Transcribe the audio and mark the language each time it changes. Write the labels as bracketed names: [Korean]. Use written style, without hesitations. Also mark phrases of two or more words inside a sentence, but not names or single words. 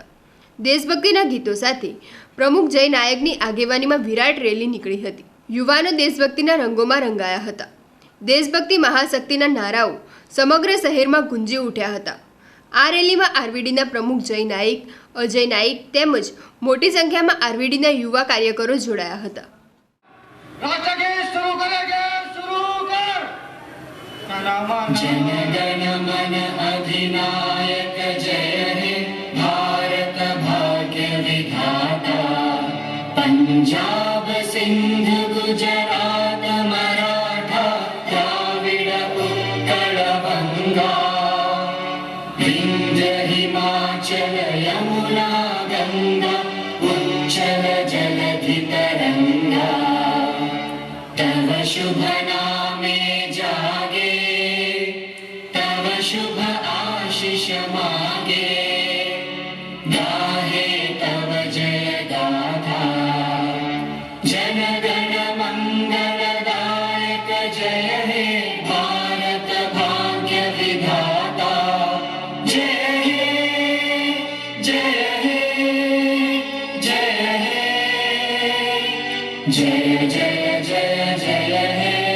[Gujarati] દેશભક્તિના ગીતો સાથે પ્રમુખ જય નાયકની આગેવાનીમાં વિરાટ રેલી નીકળી હતી. યુવાનો દેશભક્તિના રંગોમાં રંગાયા હતા. દેશભક્તિ મહાશક્તિના નારાઓ સમગ્ર શહેરમાં ગુંજી ઉઠ્યા હતા. આ રેલીમાં આરવીડીના પ્રમુખ જય નાયક, અજય નાયક તેમજ મોટી સંખ્યામાં આરવીડીના યુવા કાર્યકરો જોડાયા હતા. [Bangla] জন গণ মন অধিনায়ক জয় হে ভারত ভাগ্য বিধাতা পঞ্জাব সিন্ধ গুজরাট মরাঠা দ্রাবিড় উৎকল বঙ্গ বিন্ধ্য হিমাচল যমুনা গঙ্গা উচ্ছল জলধি তরঙ্গ তব শুভ নামে জাগে তব শুভ আশিস মাগে গাহে তব জয় গাথা জন গণ মঙ্গলদায়ক জয় হে ভারত ভাগ্য বিধাতা জয় হে জয় হে জয় হে জয় জয় জয় জয় হে